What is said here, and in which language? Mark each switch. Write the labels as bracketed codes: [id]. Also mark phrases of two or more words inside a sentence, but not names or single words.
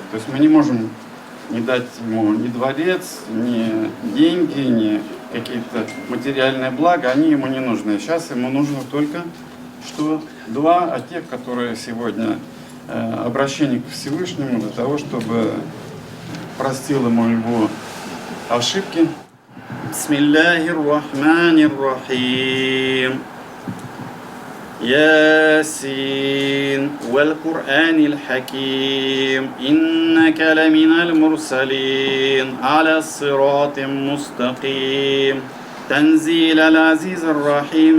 [ru] То есть мы не можем не дать ему ни дворец, ни деньги, ни какие-то материальные блага, они ему не нужны. Сейчас ему нужно только что дуа о тех, которые сегодня обращение к Всевышнему для того, чтобы простил ему его ошибки. [ar] بسم الله الرحمن الرحيم. ياسين والقرآن الحكيم إنك لمن المرسلين على الصراط مستقيم تنزيل العزيز الرحيم